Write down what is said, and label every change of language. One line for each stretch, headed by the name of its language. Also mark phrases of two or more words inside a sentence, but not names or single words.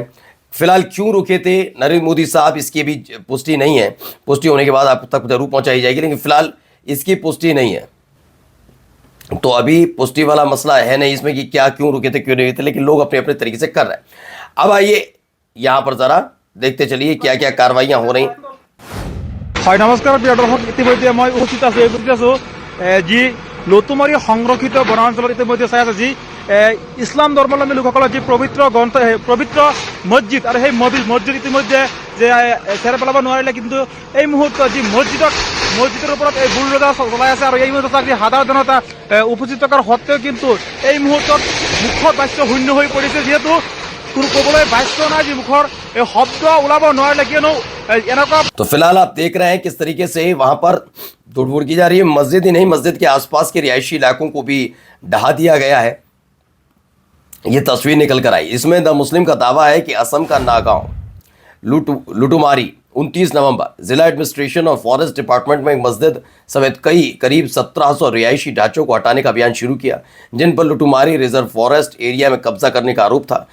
Hindi: फिलहाल क्यों रुके थे नरेंद्र मोदी साहब, इसकी भी पुष्टि नहीं है। पुष्टि होने के बाद आप तक जरूर पहुंचाई जाएगी, लेकिन फिलहाल इसकी पुष्टि नहीं है। तो अभी पुष्टि वाला मसला है नहीं इसमें कि क्या क्यों रुके थे क्यों नहीं थे, लेकिन लोग अपने अपने तरीके से कर रहे हैं। अब आइए यहां पर जरा देखते चलिए क्या क्या कार्रवाइयां हो रही।
Assamese: হয় নমস্কাৰ প্ৰিয় দৰ্শক, ইতিমধ্যে মই উপস্থিত আছোঁ যি লতুমাৰী সংৰক্ষিত বনাঞ্চলত ইতিমধ্যে চাই আছে যি ইছলাম ধৰ্মাৱলম্বী লোকসকলৰ যি পবিত্ৰ গ্ৰন্থ পবিত্ৰ মছজিদ আৰু সেই মছজিদ ইতিমধ্যে যে চেৰ পেলাব নোৱাৰিলে, কিন্তু এই মুহূৰ্তত যি মছজিদৰ ওপৰত এই বুলডোজাৰ চলাই আছে আৰু এই মুহূৰ্তত সাধাৰণ জনতা উপস্থিত থকাৰ সত্ত্বেও কিন্তু এই মুহূৰ্তত মুখত বাক্য শূন্য হৈ পৰিছে, যিহেতু কোনো ক'বলৈ বাক্য নাই, যি মুখৰ শব্দ ওলাব নোৱাৰিলে, কিয়নো এনেকুৱা।
Hindi: तो फिलहाल आप देख रहे हैं किस तरीके से वहां पर तोड़फोड़ की जा रही है। मस्जिद ही नहीं, मस्जिद के आसपास के रिहायशी इलाकों को भी ढहा दिया गया है। ये तस्वीर निकल कर आई। इसमें द मुस्लिम का दावा है कि असम का नागांव लुटुमारी 29 नवंबर जिला एडमिनिस्ट्रेशन और
English: forest department
Hindi: में एक मस्जिद समेत करीब 1700 रिहायशी ढांचों को हटाने का अभियान शुरू किया, जिन पर लुटुमारी
English: reserve forest area
Hindi: में कब्जा करने का आरोप था।